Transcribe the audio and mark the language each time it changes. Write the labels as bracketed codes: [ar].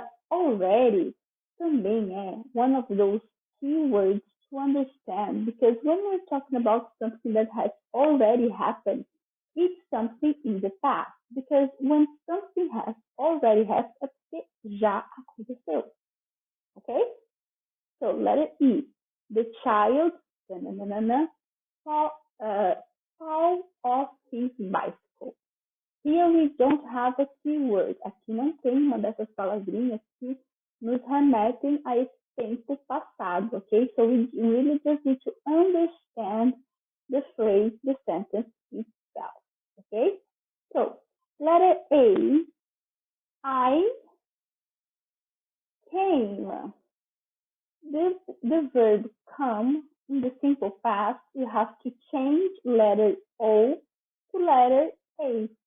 [en] Already [pt] também é [en] one of those keywords to understand because when we're talking about something that has already happened, it's something in the past. Because when something has already happened, [pt] é porque já aconteceu. [en] Okay? So letter E. The child fall, uh, fall off his bicycle. Here we don't have a keyword. [pt] Aqui não tem uma dessas palavrinhas que nos remetem a esse tempo passado, okay? [en] So we really just need to understand the phrase, the sentence itself, okay? So letter A, I came. The verb come in the simple past, you have to change letter O to letter A.